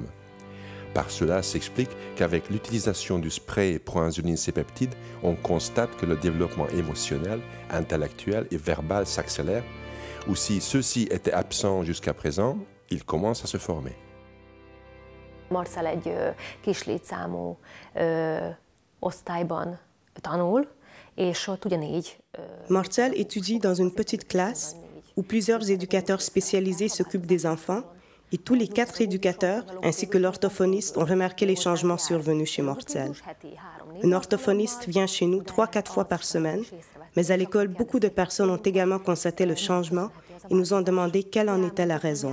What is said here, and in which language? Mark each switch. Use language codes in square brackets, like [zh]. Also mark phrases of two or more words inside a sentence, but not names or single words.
[fr] Par cela s'explique qu'avec l'utilisation du spray proinsuline C-peptide, on constate que le développement émotionnel, intellectuel et verbal s'accélère, ou si ceux-ci étaient absents jusqu'à présent, ils commencent à se former. [hu] Marcel egy kis létszámú osztályban tanul, és ott ugyanígy. [fr] Marcel étudie dans une petite classe où plusieurs éducateurs spécialisés s'occupent des enfants et tous les 4 éducateurs ainsi que l'orthophoniste ont remarqué les changements survenus chez Marcel. Un orthophoniste vient chez nous 3-4 fois par semaine, mais à l'école, beaucoup de personnes ont également constaté le changement et nous ont demandé quelle en était la raison.